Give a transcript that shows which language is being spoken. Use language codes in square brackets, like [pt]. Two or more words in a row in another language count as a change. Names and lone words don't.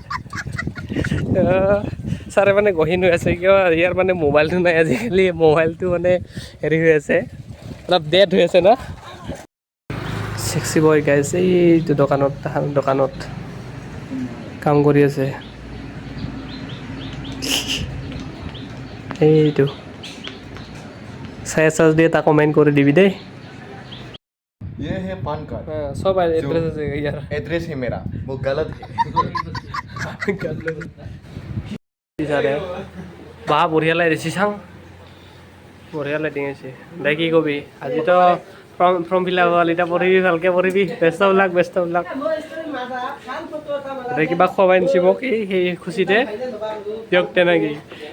[as] ছাৰে মানে গহীন হৈ আছে, কিয় ইয়াৰ মানে মোবাইলটো নাই আজিকালি, মোবাইলটো মানে হেৰি হৈ আছে, অলপ ডেড হৈ আছে না। [en] sexy boy guys, [as] এইটো দোকানত কাম কৰি আছে, এইটো চাই চাৰ্জ দিয়ে, তাক কমেণ্ট কৰি দিবি দেই। [hi] ये है पान कार्ड, सब एड्रेस [as] আছে ইয়াৰ। [hi] एड्रेस है मेरा, वो गलत है। [as] বাহ বঢ়িয়া লাগে দিছি চাওঁ, বঢ়িয়া লাইটিং আছে। দে কি কবি, আজিতো [en] form fill up [as] হ'ল, এতিয়া পঢ়িবি, ভালকৈ পঢ়িবি, ব্যস্ত ওলাক। কিবা খোৱাই নিছি মোক এই সেই খুচিতে দিয়ক তেনেকৈ।